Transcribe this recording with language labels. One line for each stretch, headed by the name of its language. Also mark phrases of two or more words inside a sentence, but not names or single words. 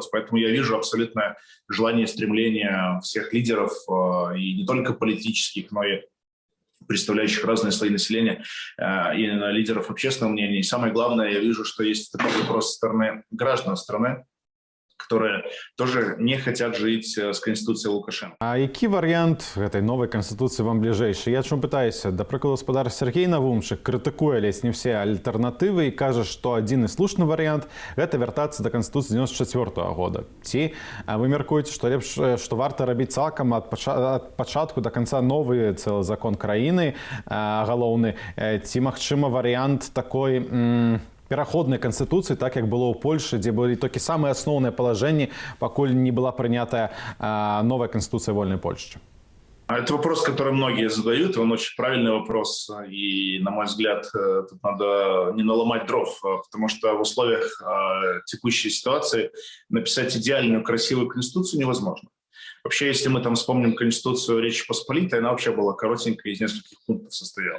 Russian: Поэтому я вижу абсолютное желание, стремление всех лидеров, и не только политических, но и представляющих разные слои населения, и лидеров общественного мнения. И самое главное, я вижу, что есть такой вопрос со стороны граждан страны, которые тоже не хотят жить с Конституцией Лукашенко.
Belarusian: А які варыянт гэтай новай канстытуцыі вам бліжэйшы? Я чому пытаюся? Да прыкладу, гаспадар Сергей Навумчык крытыкуе ледзь не все альтэрнатывы і кажа, што адзіны слушны варыянт – гэта вяртацца да Канстытуцыі 94-го года. Ці вы мяркуеце, што лепш, што варта рабіць цалкам ад пачатку да канца новы цэлы закон краіны галоўны, ці, магчыма, варыянт такой пераходнай канстытуцыі, так як было ў Польшы, дзе былі толькі самыя асноўныя палажэнні, пакуль не была прынятая
Russian: новая конституция вольной Польши? Это вопрос, который многие задают, он очень правильный вопрос, и, на мой взгляд, тут надо не наломать дров, потому что в условиях текущей ситуации написать идеальную, красивую конституцию невозможно. Вообще, если мы там вспомним конституцию Речи Посполитой, она вообще была коротенькая, из нескольких пунктов состояла.